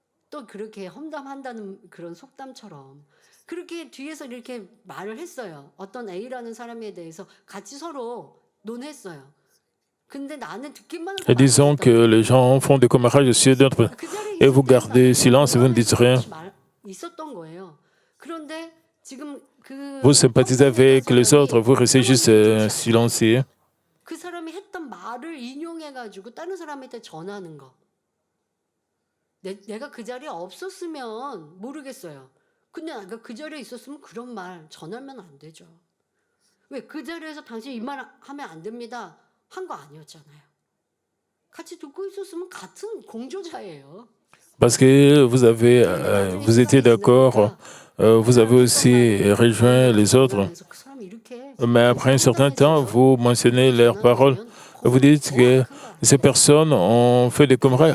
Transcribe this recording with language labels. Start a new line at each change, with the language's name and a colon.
Korean: 또 그렇게 험담한다는 그런 속담처럼 그렇게 뒤에서 이렇게 말을 했어요. 어떤 A라는 사람에 대해서 같이 서로 논했어요. 근데 나는 듣기만
French: Et disons que les gens font des commérages sur d'autres et vous gardez silence et vous ne dites rien.
Korean: 있었던 거예요. 그런데 지금 그
French: Vous sympathisez avec les autres, vous restez juste silencieux.
Korean: 그 사람이 했던 말을 인용해 가지고 다른 사람한테 전하는 거. 내가 그 자리에 없었으면 모르겠어요. 근데 내가 그 자리에 있었으면 그런 말 전하면 안 되죠. 왜 그 자리에서 당신 이 말 하면 안 됩니다. 한 거 아니었잖아요. 같이 듣고 있었으면 같은 공조자예요.
French: Parce que vous étiez d'accord, vous avez aussi rejoint les autres. Mais après un certain temps, vous mentionnez leurs paroles. Vous dites que ces personnes ont fait des commérages.